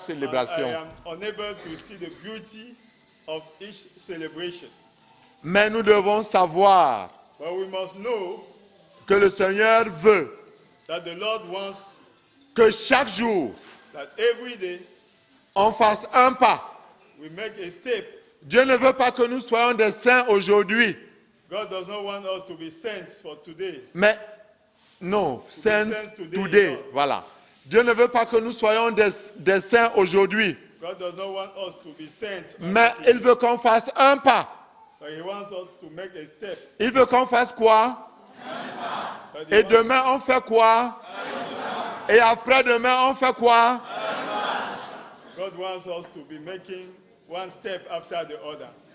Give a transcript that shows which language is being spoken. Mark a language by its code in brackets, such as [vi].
[en] And I [fr] célébration. [en] am unable to see the beauty of each celebration. [fr] Mais nous devons savoir [en] But we must know [fr] que le Seigneur veut [en] that the Lord wants [fr] que chaque jour, [en] that every day [fr] on fasse un pas. [en] we make a step. [fr] Dieu ne veut pas que nous soyons des saints aujourd'hui, [en] God does not want us to be saints for today. [fr] mais non, saints [en] saints today, today, Lord. [fr] voilà. Dieu ne veut pas que nous soyons des saints aujourd'hui, [en] God does not want us to be saints. [fr] mais il veut qu'on fasse un pas. [en] But He wants us to make a step. [fr] Il veut qu'on fasse quoi? [en] But he [fr] Et [en] wants- [fr] demain, on fait quoi? Et après-demain, on fait quoi? [en] God wants us to be making one step after the other.